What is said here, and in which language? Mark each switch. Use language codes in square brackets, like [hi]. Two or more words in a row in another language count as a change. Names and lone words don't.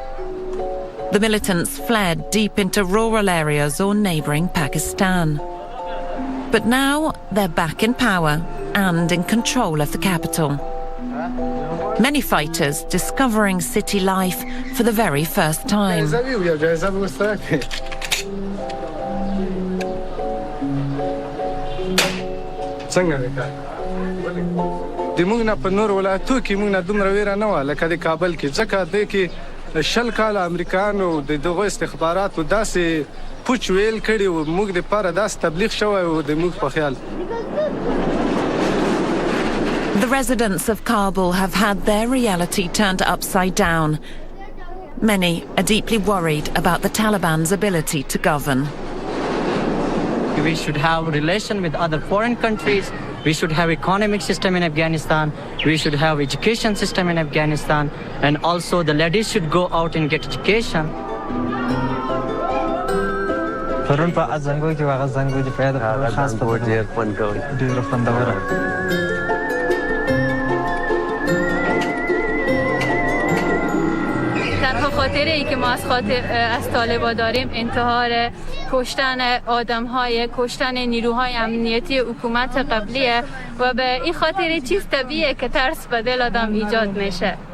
[en] The militants fled deep into rural areas or neighbouring Pakistan. But now they're back in power and in control of the capital. Many fighters discovering city life for the very first time. [ps] څنګه وکړه د موږ نه په نور ولایتو کې موږ نه دومره ویره نه وه لکه د کابل کې ځکه دې کې 20 کاله امریکایانو د دغو استخباراتو داسې پوچ ویل کړي وو موږ دپاره داسې تبلیغ شوی و د موږ په خیال. [en] The residents of Kabul have had their reality turned upside down. many are deeply worried about the Taliban's ability to govern. We should have relation with other foreign countries. We should have economic system in Afghanistan. We should have education system in Afghanistan. And also the ladies should go out and get education. [fa] خاطره ای که ما از طالبا داریم انتحار کشتن آدم‌های کشتن نیروهای امنیتی حکومت قبلیه و به این خاطر چیز طبیعیه که ترس به دل آدم ایجاد میشه.